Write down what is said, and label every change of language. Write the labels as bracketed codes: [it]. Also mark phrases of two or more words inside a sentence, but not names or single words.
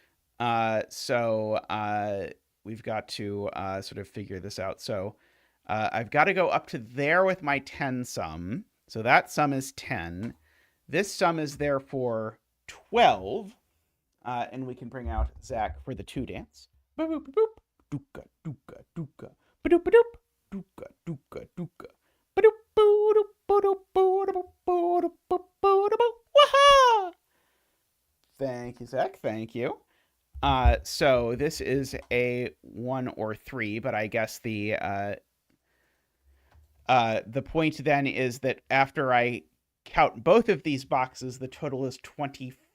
[en] So we've got to sort of figure this out. So I've got to go up to there with my 10 sum. So that sum is 10. This sum is therefore 12. And we can bring out Zach for the 2 dance. Boop, boop, boop. Dooka, dooka, dooka. Ba-doop, ba-doop. Dooka, dooka, dooka. Ba-doop, ba-doop, ba-doop, ba-doop, ba-doop, ba-doop. Waha! Thank you, Zach. Thank you. So this is a 1 or 3, but I guess the point then is that after I count both of these boxes, the total is 24.